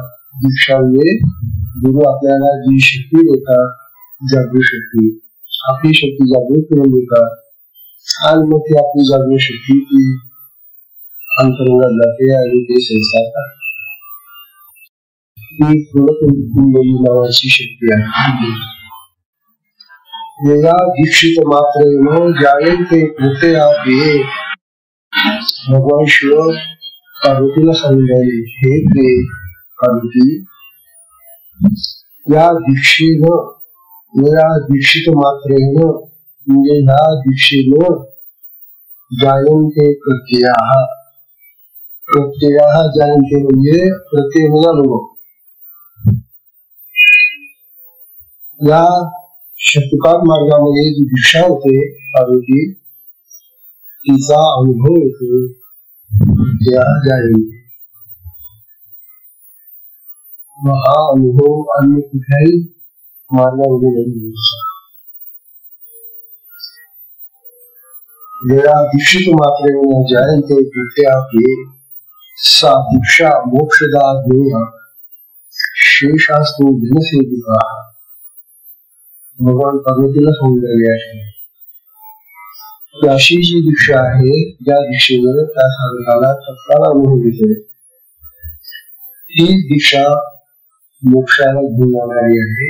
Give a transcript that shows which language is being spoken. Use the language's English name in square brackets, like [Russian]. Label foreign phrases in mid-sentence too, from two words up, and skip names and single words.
[Marathi] दीक्षाने गुरु आपल्याला जी शक्ती देतात, जागृत शक्ती, आपली शक्ती जागृत करून देतात, आणि मग ती आपली जागृत शक्ती ती अंतरंगात जाते आणि ते संस्कार ती कुंडली नावाची शक्ती आहे. या [Sanskrit] दीक्षित मात्रेनं जायते [Marathi] कृते आपले भगवान शिव पार्वतीला सांगितले, हे ते पार्वती, या दीक्षेनं, या [Sanskrit] दीक्षित मात्रेनं [Marathi] म्हणजे ह्या दीक्षेनं [Sanskrit] जायन्ते प्रत्ययाः, प्रत्ययाः जायन्ते [Marathi] म्हणजे प्रत्यय म्हणजे अनुभव. या शक्तिपात मार्गामध्ये जी दीक्षा होते पार्वती, तिचा अनुभव येतो, [Sanskrit] प्रत्ययाः जायन्ते. [Marathi] हा अनुभव अन्य कुठल्याही मार्गामध्ये नाही. [Sanskrit] या दीक्षित मात्रेनं जायन्ते प्रत्ययाः सा दीक्षा मोक्षदा ज्ञेया शेषास्तु जनसेविकाः. [Marathi] भगवान पार्वतीला सांगितलेले आहे की अशी जी दीक्षा आहे, ज्या दीक्षेवर त्या साधकाला तत्काळ अनुभव येते, ही दीक्षा मोक्षाला घेऊन जाणारी आहे.